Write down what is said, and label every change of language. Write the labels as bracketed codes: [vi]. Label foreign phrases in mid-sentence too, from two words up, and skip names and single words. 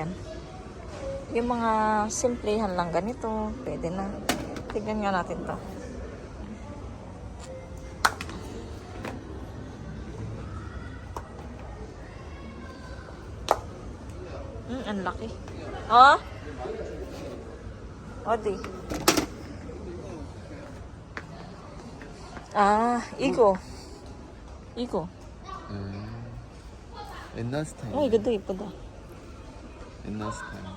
[tl] Yung mga simplehan lang ganito, pwede na. Tignan nga natin to. Ang laki. Oh? O, di. [ko] 이거. 이거. 옛날 스타일. 이것도 예쁘다. 옛날 스타일.